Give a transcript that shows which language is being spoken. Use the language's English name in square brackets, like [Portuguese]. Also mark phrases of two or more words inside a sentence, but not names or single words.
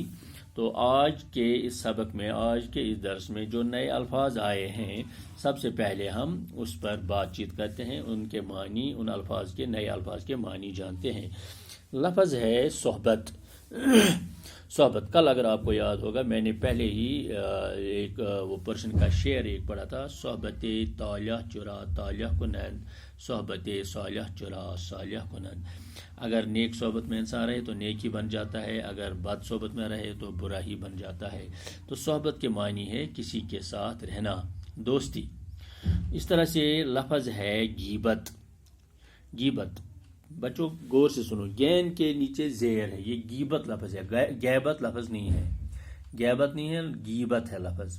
[Urdu] تو آج کے اس سبق میں، آج کے اس درس میں جو نئے الفاظ آئے ہیں، سب سے پہلے ہم اس پر بات چیت کرتے ہیں، ان کے معنی، ان الفاظ کے، نئے الفاظ کے معنی جانتے ہیں۔ لفظ ہے صحبت۔ صحبت، کل اگر آپ کو یاد ہوگا میں نے پہلے ہی ایک وہ پرشن کا شعر ایک پڑھا تھا، [Persian] صحبت طالح چرا طالح کنن، صحبت صالح چرا صالح کنن۔ [Urdu] اگر نیک صحبت میں انسان رہے تو نیک ہی بن جاتا ہے، اگر بد صحبت میں رہے تو برا ہی بن جاتا ہے۔ تو صحبت کے معنی ہے کسی کے ساتھ رہنا، دوستی۔ اس طرح سے لفظ ہے غیبت۔ غیبت، بچوں غور سے سنو، گین کے نیچے زیر ہے، یہ غیبت لفظ ہے، غیبت لفظ نہیں ہے، غیبت نہیں ہے، غیبت ہے لفظ۔